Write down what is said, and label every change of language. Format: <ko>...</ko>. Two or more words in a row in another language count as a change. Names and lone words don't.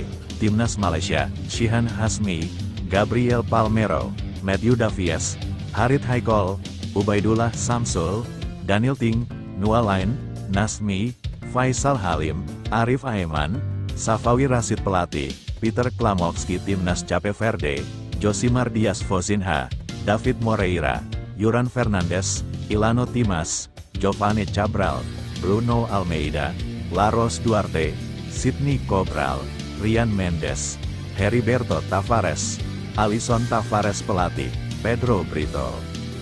<id>Timnas Malaysia, Shihan Hasmi, Gabriel Palmero, Matthew Davies, Harith Haikal, Ubaidullah Samsul, Daniel Ting, Nualain, Nasmi, Faisal Halim, Arif Aiman, Safawi Rashid pelatih, Peter Klamovski timnas Cape Verde, Josimar Dias Fozinha, David Moreira, Yuran Fernandes, Ilano Timas, Giovanni Cabral, Bruno Almeida, Laros Duarte, Sidney Cobral, Rian Mendes, Heriberto Tavares, Alisson Tavares pelatih, Pedro Brito.</id>